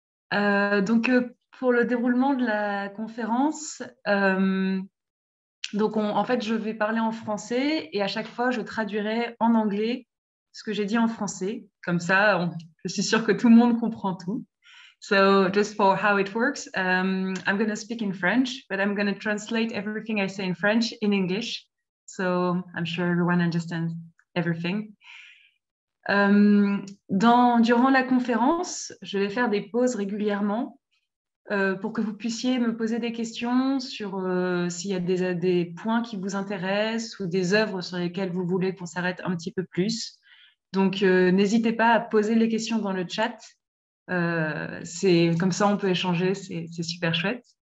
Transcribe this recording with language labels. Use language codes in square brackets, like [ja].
[fr] Pour le déroulement de la conférence, en fait, je vais parler en français et à chaque fois, je traduirai en anglais ce que j'ai dit en français. Comme ça, je suis sûre que tout le monde comprend tout. [en] So just for how it works, I'm going to speak in French, but I'm going to translate everything I say in French in English. So I'm sure everyone understands everything. [fr] Durant la conférence, je vais faire des pauses régulièrement pour que vous puissiez me poser des questions sur s'il y a des points qui vous intéressent ou des œuvres sur lesquelles vous voulez qu'on s'arrête un petit peu plus. Donc, n'hésitez pas à poser les questions dans le chat. C'est comme ça, on peut échanger, c'est super chouette.